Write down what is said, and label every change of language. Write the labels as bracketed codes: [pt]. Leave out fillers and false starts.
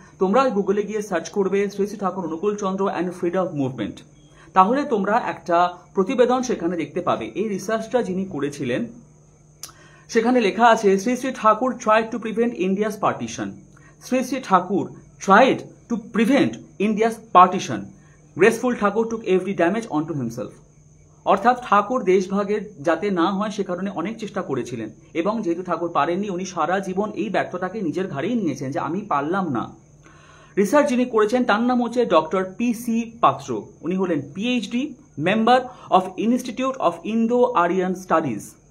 [bn] তোমরা গুগলে গিয়ে সার্চ করবে শ্রী শ্রী ঠাকুর অনুকূল চন্দ্র অ্যান্ড ফ্রিডম মুভমেন্ট, তাহলে তোমরা একটা প্রতিবেদন সেখানে দেখতে পাবে। এই রিসার্চটা যিনি করেছিলেন সেখানে লেখা আছে, Shri Shri Thakur [en] Tried to prevent India's partition. Shri Shri Thakur ট্রাইড to prevent India's partition. Graceful Thakur took every damage onto himself. [bn] অর্থাৎ ঠাকুর দেশভাগের যাতে না হয় সে কারণে অনেক চেষ্টা করেছিলেন, এবং যেহেতু ঠাকুর পারেননি উনি সারা জীবন এই ব্যর্থতাকে নিজের ঘাড়েই নিয়েছেন যে আমি পারলাম না। রিসার্চ যিনি করেছেন তার নাম হচ্ছে ডক্টর পি.সি. পাত্র। উনি হলেন PhD member of institute of Indo Aryan studies.